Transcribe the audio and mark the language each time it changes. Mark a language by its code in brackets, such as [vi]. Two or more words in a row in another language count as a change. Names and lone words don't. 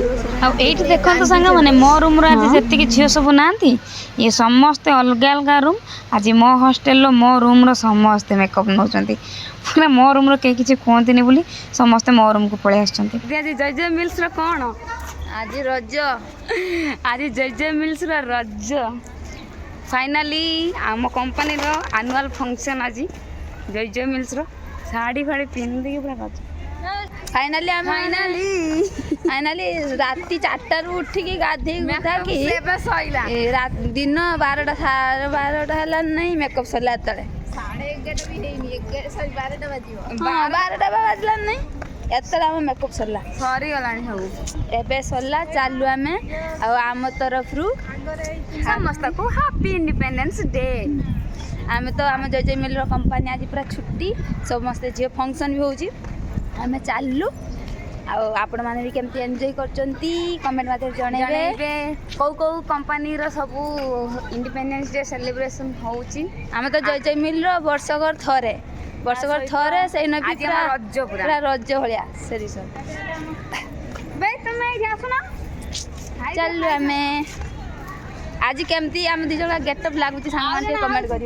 [or] ଆଉ ଏଇଠି ଦେଖନ୍ତୁ ସାଙ୍ଗମାନେ ମୋ ରୁମ୍ର ଆଜି ଯେତିକି ଝିଅ ସବୁ ନାହାନ୍ତି ଇଏ ସମସ୍ତେ ଅଲଗା ଅଲଗା ରୁମ୍ ଆଜି ମୋ ହଷ୍ଟେଲର ମୋ ରୁମ୍ର ସମସ୍ତେ ମେକଅପ୍ ନେଉଛନ୍ତି ପୁରା ମୋ ରୁମ୍ର କେହି କିଛି କୁହନ୍ତିନି ବୋଲି ସମସ୍ତେ ମୋ ରୁମ୍କୁ ପଳେଇ ଆସିଛନ୍ତି ଆଜି ଜୟ ମିଲ୍ସର କ'ଣ ଆଜି ରଜ ଆଜି ଜୟ ମିଲ୍ସର ରଜ ଫାଇନାଲି ଆମ କମ୍ପାନୀ ରୋ [en] annual function [or] ଆଜ ଜୟ ମିଲ୍ସ ରୋ ଶାଢ଼ୀ ଫାଡ଼ି ପିନ୍ଧି ପୁରା ରଜ फाइनाली राति 4 ରୁ ଉଠିକି ଗାଧେଇ ଗୁଧାକି दिन 12ଟା 12ଟା ହେଲା ନାହିଁ ମେକଅପ୍ ସରିଲା ଏତେବେଳେ 11:30 ବି ହେଇନି 12ଟା ବାଜିବ 12ଟା ବାଜିଲା ନାହିଁ ଏତେବେଳେ ଆମ ମେକଅପ୍ ସରିଗଲାଣି ସବୁ ଏବେ ସରିଲା ଚାଲୁ ଆମେ ଆଉ ଆମ ତରଫରୁ [en] ସମସ୍ତଙ୍କୁ happy Independence Day [or] ଆମେ ତ ଆମ ଜୟ ମିଲ୍ର କମ୍ପାନୀ ଆଜି ପୁରା ଛୁଟି ସମସ୍ତେ ଝିଅ ଫଙ୍କସନ୍ ବି ହେଉଛି ଆମେ ଚାଲୁ ଆଉ ଆପଣମାନେ ବି କେମିତି ଏନ୍ଜୟ କରୁଛନ୍ତି କମେଣ୍ଟ ମାଧ୍ୟମରେ ଜଣେଇବେ କେଉଁ କମ୍ପାନୀର ସବୁ [en] Independence Day celebration [or] ହେଉଛି ଆମେ ତ ଜୟ ମିଲ୍ର ବର୍ଷକର ଥରେ ବର୍ଷକର ଥରେ ସେଇ ନକି ଆଜି ଆମର ରଜ ପୁରା। ପୁରା ରଜ ଭଳିଆ ସେ ରିସୋର୍ଟ। ବେ ତମେ ଏଇଠି ଆସୁନ। ଚାଲୁ ଆମେ ଆଜି କେମିତି ଆମ ଦି ଜଣ ଗେଟଅପ୍ ଲାଗୁଛି ସାଙ୍ଗମାନେ ଟିକେ କମେଣ୍ଟ କରିବ।